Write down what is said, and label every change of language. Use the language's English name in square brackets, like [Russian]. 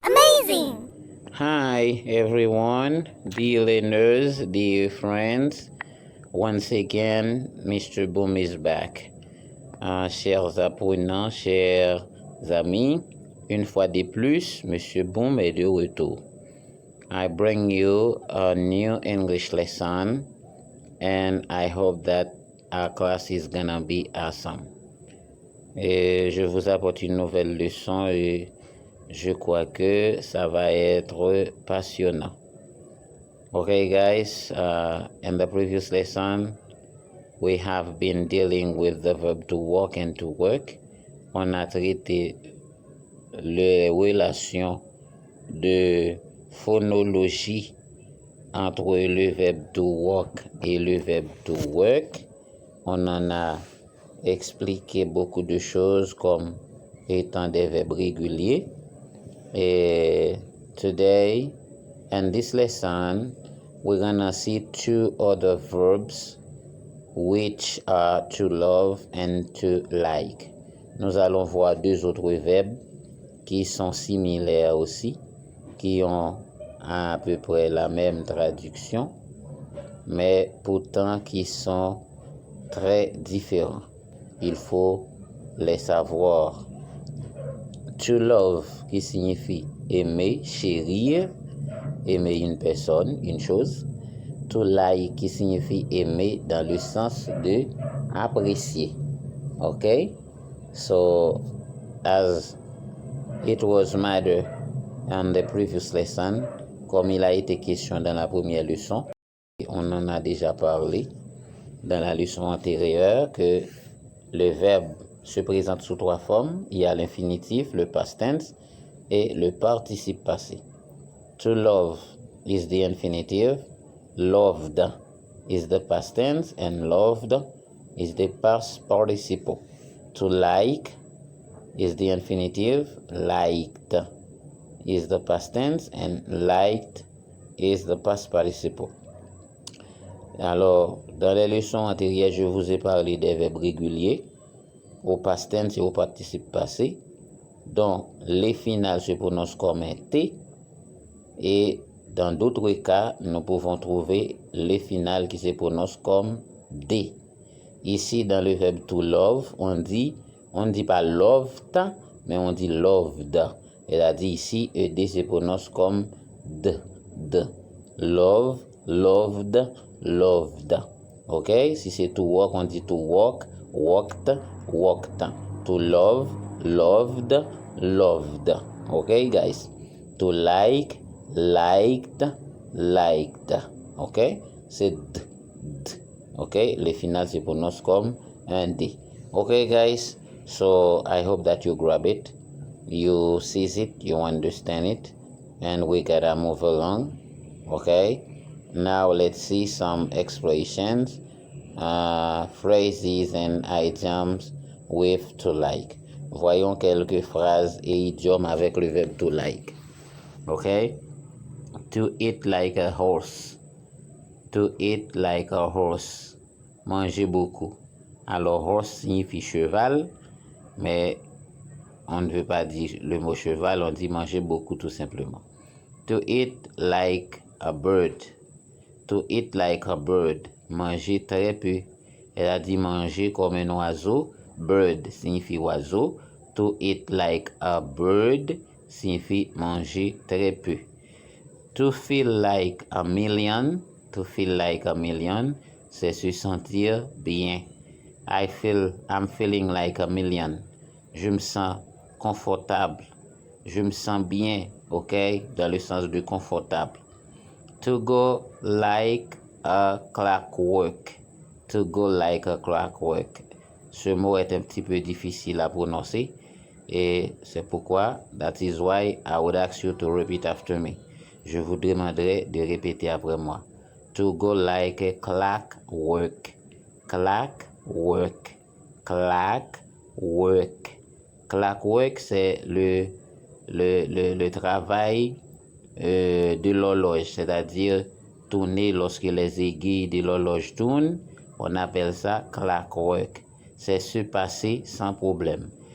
[English] Hi everyone, dear learners, dear friends. Once again, Mr. Boom is back. [French] Chers apprenants, chers amis, une fois de plus, Monsieur Boom est de retour. [English] I bring you a new English lesson and I hope that our class is gonna be awesome. [French] Et je vous apporte une nouvelle leçon et je crois que ça va être passionnant. [English] Okay, guys, in the previous lesson, we have been dealing with the verb to walk and to work. [French] On a traité les relations de phonologie entre le verbe to walk et le verbe to work. On en a expliqué beaucoup de choses comme étant des verbes réguliers. [English] Et today, in this lesson, we're gonna see two other verbs which are to love and to like. [French] Nous allons voir deux autres verbes qui sont similaires aussi, qui ont à peu près la même traduction, mais pourtant qui sont très différents. Il faut les savoir. To love, qui signifie aimer, chérir, aimer une personne, une chose. To like, qui signifie aimer dans le sens de apprécier. Okay? [English] So, as it was matter in the previous lesson, [French] comme il a été question dans la première leçon, on en a déjà parlé dans la leçon antérieure que le verbe se présente sous trois formes. Il y a l'infinitif, le past tense et le participe passé. [English] To love is the infinitive, loved is the past tense, and loved is the past participle. To like is the infinitive, liked is the past tense, and liked is the past participle. [French] Alors, dans les leçons antérieures, je vous ai parlé des verbes réguliers au past tense et au participe passé, dont les finales se prononcent comme un T, et dans d'autres cas, nous pouvons trouver les finales qui se prononcent comme D. Ici, dans le verbe to love, on ne dit pas loved, mais on dit loved. C'est-à-dire ici, ED se prononce comme D. [English] Love, loved, loved. Ok? [French] Si c'est to walk, on dit to walk, walked, walked. [English] To love, loved, loved. Ok, guys? To like, liked, liked. Ok? [French] C'est D. Ok? Les finales se prononcent comme un D. [English] Ok, guys? So I hope that you grab it, you seize it, you understand it, and we gotta move along. Okay? Now let's see some expressions, phrases and idioms with to like. [French] Voyons quelques phrases et idiomes avec le verbe to like. [English] Okay? To eat like a horse. To eat like a horse. [French] Manger beaucoup. Alors, horse signifie cheval, mais on ne veut pas dire le mot cheval, on dit manger beaucoup tout simplement. [English] To eat like a bird. To eat like a bird. [French] Manger très peu. Elle a dit manger comme un oiseau. Bird signifie oiseau. [English] To eat like a bird [French] signifie manger très peu. [English] To feel like a million. To feel like a million, [French] c'est se sentir bien. [English] I'm feeling like a million. [French] Je me sens confortable. Je me sens bien, ok? Dans le sens de confortable. To go like a clockwork. [English] To go like a clockwork. [French] Ce mot est un petit peu difficile à prononcer. Et c'est pourquoi, [English] that is why I would ask you to repeat after me. [French] Je vous demanderai de répéter après moi. [English] To go like a clockwork. Clockwork. Clockwork. [French] Clockwork, c'est le travail de l'horloge, c'est-à-dire tourner lorsque les aiguilles de l'horloge tournent. On appelle ça clockwork. C'est se passer sans problème.